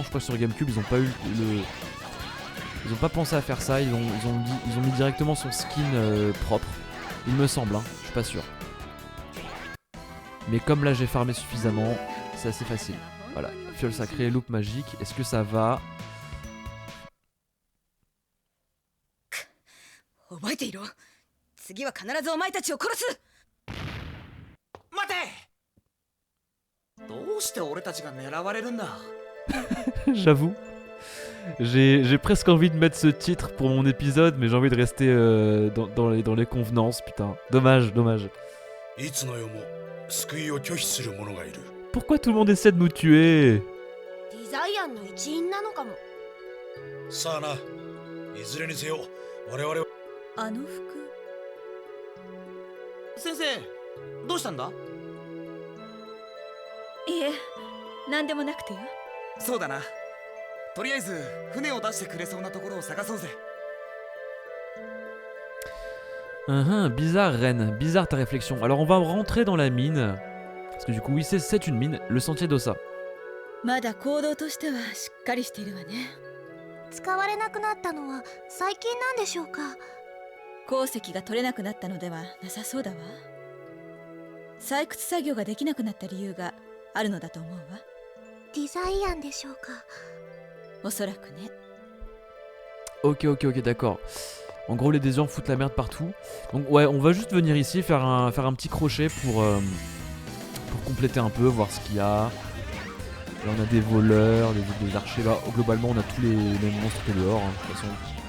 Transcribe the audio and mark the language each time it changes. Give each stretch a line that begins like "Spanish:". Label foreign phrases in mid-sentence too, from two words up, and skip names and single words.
French: Je crois que sur GameCube, ils ont pas eu ils ont pas pensé à faire ça. Ils ont mis directement son skin propre. Il me semble, hein. Je suis pas sûr. Mais comme là, j'ai farmé suffisamment, c'est assez facile. Voilà, fiole sacrée, loupe magique. Est-ce que ça va?
Japanese: 覚えていろ。次は必ずお前たちを殺す。待て。どうして俺たちが狙われるんだ。
French: J'avoue, j'ai presque envie de mettre ce titre pour mon épisode, mais j'ai envie de rester dans les convenances, putain. Dommage. Pourquoi tout le monde essaie de nous tuer?
Japanese: デザイアンの一員なのかも。さあな、いずれにせよ我々はあの服。先生、どうしたんだ。いえ、何でもなくてよ。そうだな。とりあえず船を出してくれそうなところを探そうぜ。
French: Bizarre Ren, bizarre ta réflexion. Alors on va rentrer dans la mine. Parce que du coup oui c'est une mine, le sentier d'Ossa.
Japanese: まだ行動としてはしっかりしているわね。使われなくなったのは最近なんでしょうか。鉱石が取れなくなったのではなさそうだわ。採掘作業ができなくなった理由があるのだと思うわ。デザイアンでしょうか。おそらくね。
French: Ok d'accord. En gros les désirs foutent la merde partout. Donc ouais on va juste venir ici faire un petit crochet pour compléter un peu, voir ce qu'il y a. Là on a des voleurs, des archers, là globalement on a tous les mêmes monstres que dehors hein, de toute façon.